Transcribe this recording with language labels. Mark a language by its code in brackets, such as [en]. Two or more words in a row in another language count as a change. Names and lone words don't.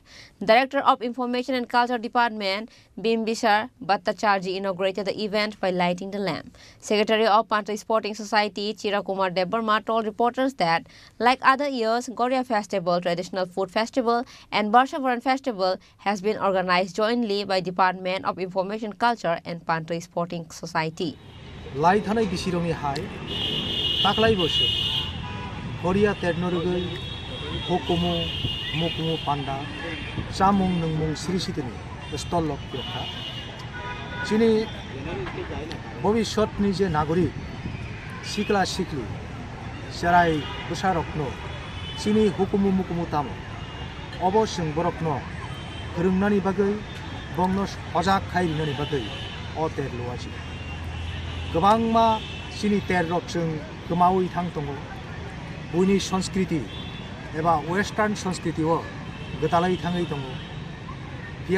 [en] Director of Information and Culture Department Bimbisar Bhattacharjee inaugurated the event by lighting the lamp. Secretary of Pantai Sporting Society Chirakumar Debarma told reporters that, like other years, Goria Festival, Traditional Food Festival and Barshabaran Festival has been organized jointly by Department of Information Culture and Pantai Sporting Society. [trp] লাই থানাই বিশিরঙি হাই তাকলাই বসে হরিয়া তেরনরগৈ হকুমু মুকুমু পান্ডা চামুং নংমুং সিরিসিতেনি স্থলক পেখা চিনি ভবিষ্যৎনি যে নাগরিক সিকলা সিকলি সেরাই বসারকন চিনি হুকুমু মুকুমু তামো অবশ্যং বরকন [brx] फोरोंनायनि बागै बंनो सजाग खायरिनायनि बागै अ तेर लवासि गोबां मा सिनि तेर रकजों गोमावै थां दङ बुनि संस्कृति एबा वेस्टार्न संस्कृतिआव गोदालै थाङै दङ बिया